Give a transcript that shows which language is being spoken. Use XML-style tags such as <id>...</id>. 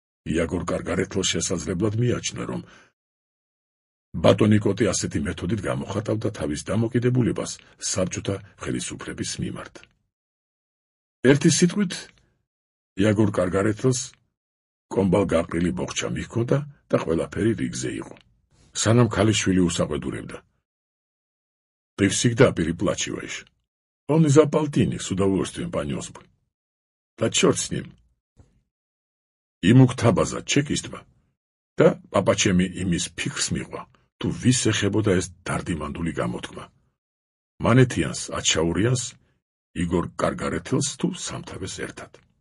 <ka>იაგორ კარგარეთელს შესაძლებლად მიაჩნდა, რომ ბატონიკოტი ასეთი მეთოდით გამოხატავდა თავის დამოკიდებულებას საბჭოთა ხელისუფლების მიმართ. ერთი სიტყვით იაგორ კარგარეთელს კომბალ გაყრილი ბოხჩა მიჰქონდა და ყველაფერი რიგზე იყო. სანამ ქალიშვილი უსაყვედურებდა.</ka> <ru>Ты всегда переплачиваешь. Он и за полтинник с удовольствием понес бы. Да черт с ним. Ему</ru> <ka>ктაბაზა ჩეკისტმა და პაპაჩემი იმის ფიქრს მიღვა, თუ ვის ეხებოდა ეს დარდიმანდული გამოთქმა. მანეთიანს, აჩაურიანს, იგორ კარგარეთელს თუ სამთავეს ერთად.</ka>